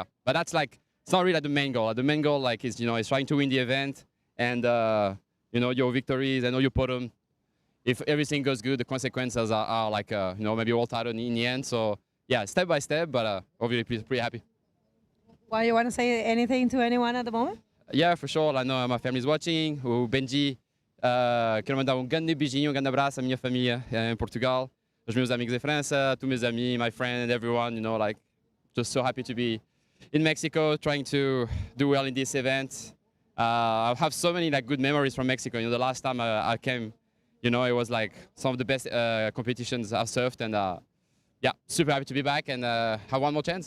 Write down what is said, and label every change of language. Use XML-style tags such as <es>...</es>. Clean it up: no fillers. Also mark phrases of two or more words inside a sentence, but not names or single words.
<en>But that's like it's not really like the main goal. The main goal like is trying to win the event, and your victories and all your podium. If everything goes good, the consequences are like maybe world title in the end. So yeah, step by step, but obviously pretty happy. Why you want to say anything to anyone at the moment? Yeah, for sure. I know my family's watching.</en> <pt>O Benji, quero mandar grande beijinho, grande abraço à minha família em Portugal, os meus amigos em França,</pt> <fr>tous mes amis,</fr> <en>my friend, everyone. Like just so happy to be in Mexico, trying to do well in this event. I have so many like good memories from Mexico. The last time I came, it was like some of the best competitions I've surfed, and yeah, super happy to be back and have one more chance.</en>